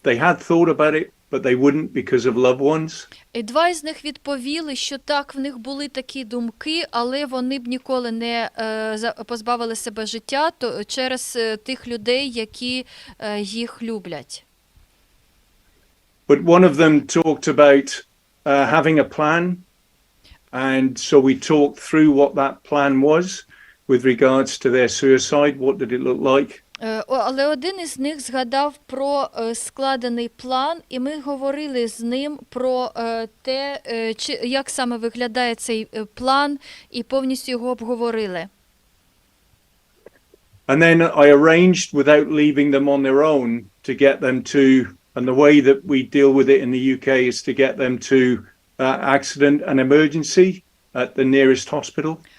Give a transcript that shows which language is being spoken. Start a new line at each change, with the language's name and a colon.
English: They had thought about it, but they wouldn't because of loved ones.
Ukrainian: І 2 із них відповіли, що так, в них були такі думки, але вони б ніколи не позбавили себе життя через тих людей, які їх люблять.
English: But one of them talked about having a plan, and so we talked through what that plan was with regards to their suicide. What did it look like?
Ukrainian: Але один із них згадав про складений план, і ми говорили з ним про те, як саме виглядає цей план, і повністю його обговорили.
English: And then I arranged, without leaving them on their own, to get them to, and the way that we deal with it in the UK is to get them to accident and emergency at the nearest hospital.